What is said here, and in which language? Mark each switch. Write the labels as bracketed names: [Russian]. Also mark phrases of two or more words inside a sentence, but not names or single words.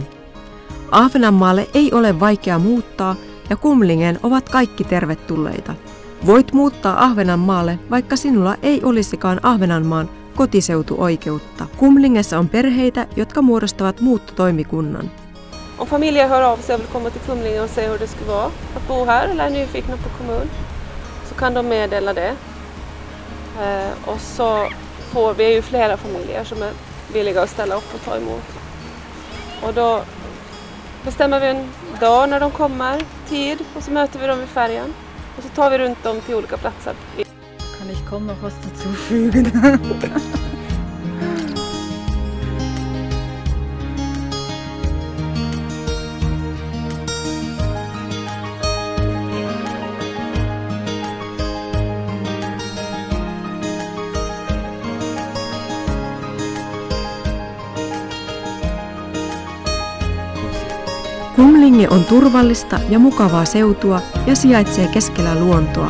[Finnish] Ahvenanmaalle ei ole vaikea muuttaa ja Kumlingeen ovat kaikki tervetulleita. Voit muuttaa Ahvenanmaalle, vaikka sinulla ei olisikaan Ahvenanmaan kotiseutuoikeutta. Kumlingessa on perheitä, jotka muodostavat muuttotoimikunnan. [Swedish] Om familjer hör av sig och vill komma till Kumlinge och se hur det skulle vara att bo här eller är nyfikna på kommun så kan de meddela det. Och så får vi ju flera familjer som är villiga att ställa upp och ta emot. Och då bestämmer vi en dag när de kommer, tid, och så möter vi dem vid färjan. Och så tar vi runt dem till olika platser. [German] Kann ich kaum noch was dazufügen? [Finnish] Kumlinge on turvallista ja mukavaa seutua ja sijaitsee keskellä luontoa.